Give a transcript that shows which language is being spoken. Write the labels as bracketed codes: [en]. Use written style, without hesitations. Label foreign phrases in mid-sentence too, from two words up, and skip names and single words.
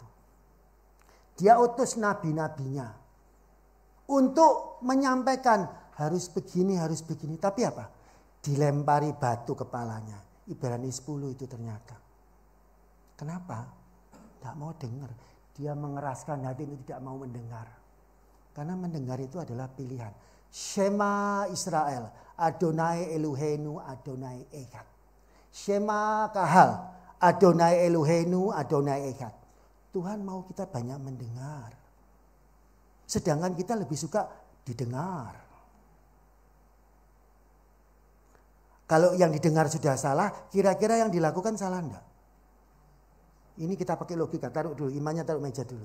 [id] Dia utus nabi-nabinya untuk menyampaikan harus begini. Tapi apa? Dilempari batu kepalanya. Ibrani 10 itu ternyata. Kenapa? Tidak mau dengar. Dia mengeraskan hati itu tidak mau mendengar. Karena mendengar itu adalah pilihan. [he] שמע ישראל, אדוני אלוהינו, אדוני אחד. שמע קהל, אדוני אלוהינו, אדוני אחד. [id] Tuhan mau kita banyak mendengar. Sedangkan kita lebih suka didengar. Kalau yang didengar sudah salah, kira-kira yang dilakukan salah enggak? Ini kita pakai logika, taruh dulu, imannya taruh meja dulu.